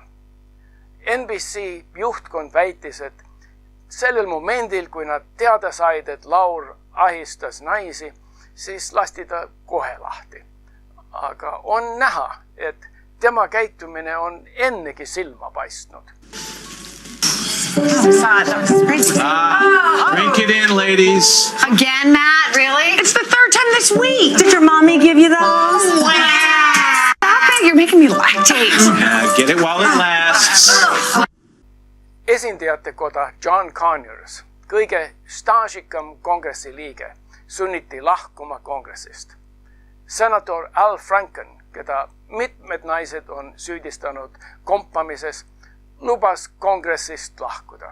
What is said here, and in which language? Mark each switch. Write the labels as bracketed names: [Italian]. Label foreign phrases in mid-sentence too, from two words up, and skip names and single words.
[Estonian] NBC juhtkond väitis, et sellel momendil, kui nad teada said, et Laur ahistas naisi, siis lasti ta kohe lahti. Aga on näha, et tema käitumine on ennegi silma paistnud. [English] Drink it in, ladies. Again, Matt? Really? It's the third time this week. Did your mommy give you those? Stop it. You're making me lactate. Yeah, get it while it lasts. [Estonian] Esindajate koda John Conyers, kõige staažikam kongressi liige, sunniti lahkuma kongressist. Senator Al Franken, keda mitmed naised on süüdistanud kompamises, lubas kongressist lahkuda.